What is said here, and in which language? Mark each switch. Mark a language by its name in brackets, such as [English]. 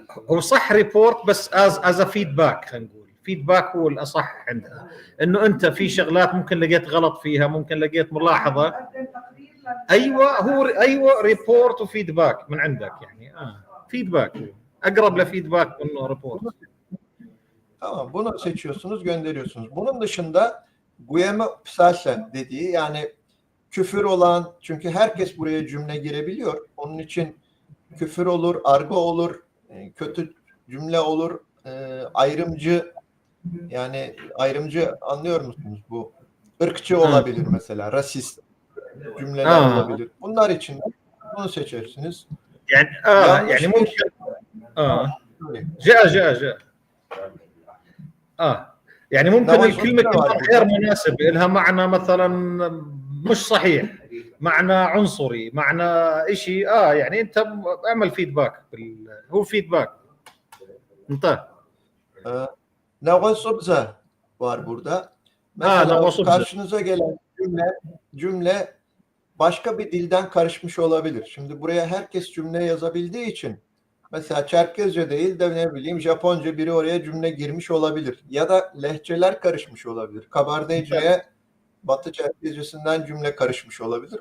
[Arabic] هو صح ريبورت بس از فيدباك خلينا نقول فيدباك هو الاصح عندها انه انت في شغلات ممكن لقيت غلط فيها ممكن لقيت ملاحظه ايوه ريبورت وفيدباك من عندك يعني فيدباك اقرب لفيدباك انه ريبورت. [Turkish] Tamam, bunu seçiyorsunuz, gönderiyorsunuz. Bunun dışında Guillaume Psalse dediği, yani küfür olan, çünkü herkes buraya cümle girebiliyor. Onun için küfür olur, argo olur, kötü cümle olur, ayrımcı, yani ayrımcı anlıyor musunuz? Bu ırkçı olabilir mesela, rasist cümleler olabilir. Bunlar için de bunu seçersiniz. [Arabic] يعني يعني ممكن جاء يعني ممكن الكلمه كمان غير مناسبه لها معنى مثلا مش صحيح معنى عنصري معنى شيء يعني انت اعمل فيدباك هو فيدباك انتهى. [Turkish] Navasubza var burada. Mesela karşınıza gelen cümle başka bir dilden karışmış olabilir. Şimdi buraya herkes cümle yazabildiği için mesela Çerkezce değil de ne bileyim Japonca biri oraya cümle girmiş olabilir. Ya da lehçeler karışmış olabilir. Kabardeyce'ye Batı Çerkezcesinden cümle karışmış olabilir.